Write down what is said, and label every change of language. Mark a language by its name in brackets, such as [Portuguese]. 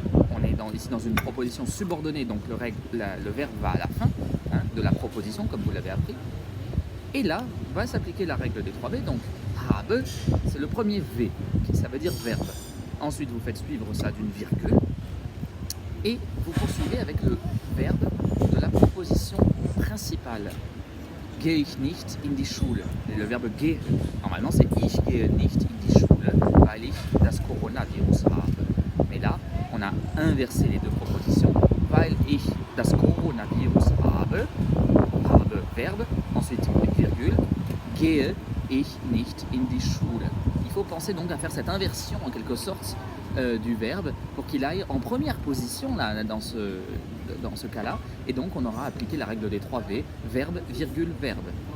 [French] On est ici dans une proposition subordonnée, donc le verbe va à la fin de la proposition, comme vous l'avez appris. Et là, va s'appliquer la règle des 3 V, donc habe, c'est le premier V, ça veut dire verbe. Ensuite, vous faites suivre ça d'une virgule, et vous poursuivez avec le verbe de la proposition principale. [German] Gehe ich nicht in die Schule. [French] Et le verbe [German] gehe, [French] normalement c'est [German] ich gehe nicht in die Schule, weil ich das Coronavirus habe. [French] Mais là, on a inversé les deux propositions. [German] Weil ich das Coronavirus habe, [French] verbe, ensuite une virgule, [German] gehe ich nicht in die Schule. [French] Il faut penser donc à faire cette inversion en quelque sorte du verbe pour qu'il aille en première position là, dans ce cas-là, et donc on aura appliqué la règle des 3 V, verbe, virgule, verbe.